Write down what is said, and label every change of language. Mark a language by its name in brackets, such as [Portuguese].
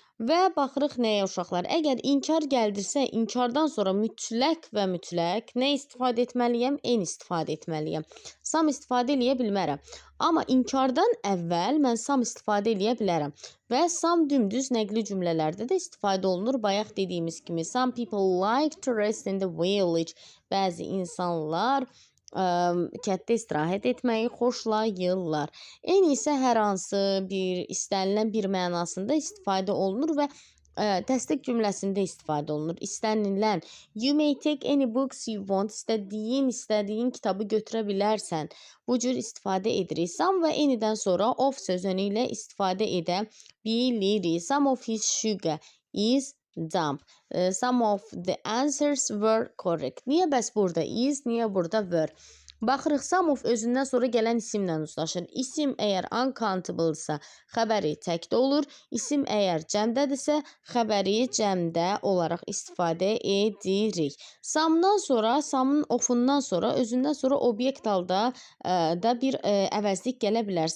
[Azerbaijani] Və baxırıq nəyə uşaqlar? Əgər inkar gəldirsə, inkardan sonra mütləq və mütləq nə istifadə etməliyəm? Any istifadə etməliyəm. Some istifadə eləyə bilmərəm. Amma inkardan əvvəl mən some istifadə eləyə bilərəm. Və some dümdüz nəqli cümlələrdə də istifadə olunur. Bayaq dediyimiz kimi, [English] some people like to rest in the village. [Azerbaijani] Bəzi insanlar kənddə istirahət etməyi xoşlayırlar. Eyni isə hər hansı bir istənilən bir mənasında istifadə olunur və təsdiq cümləsində istifadə olunur. İstənilən, [English] you may take any books you want. [Azerbaijani] İstədiyin kitabı götürə bilərsən. Bu cür istifadə edirik. Some və any'dən sonra of sözünü ilə istifadə edə bilirik. [English] Some of his sugar is dumb. Some of the answers were correct. [Azerbaijani] Niyə bəs burada is, niyə burada were? Baxırıq, some of özündən sonra gələn isimlə uzlaşır. İsim əgər uncountable-sa, xəbəri təkdə olur. İsim əgər cəmdədirsə, xəbəri cəmdə olaraq istifadə edirik. Some'dan sonra, some'ın of'undan sonra, özündən sonra obyekt halda da bir əvəzlik gələ bilər.